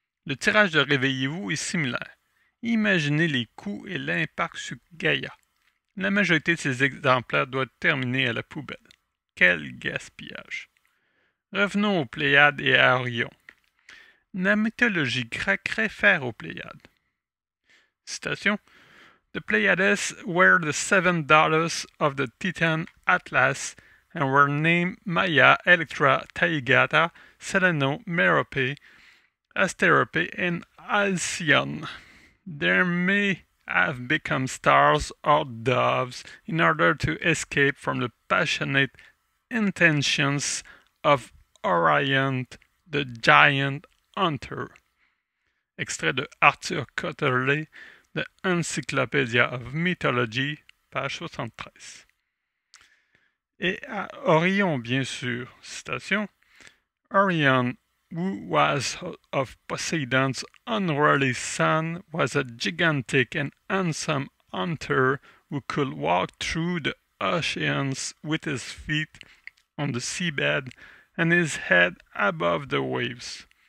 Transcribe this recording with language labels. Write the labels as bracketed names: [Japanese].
[French] Le tirage de Réveillez-vous est similaire. Imaginez les coûts et l'impact sur Gaïa. La majorité de ces exemplaires doit terminer à la poubelle. Quel gaspillage! Revenons aux Pléiades et à Orion. La mythologie grecque réfère aux Pléiades. Citation. [English] The Pleiades were the 7 daughters of the Titan Atlas and were named Maia, Electra, Taygata, Selene, Merope, Asterope, and Alcyone. They may have become stars or doves in order to escape from the passionate intentions of Orion, the giant hunter. [French] Extrait de Arthur Cotterley de Encyclopedia of Mythology, page 73. Et à Orion, bien sûr, citation. [English] Orion, who was of Poseidon's unruly son, was a gigantic and handsome hunter who could walk through the oceans with his feet on the seabed and his head above the waves.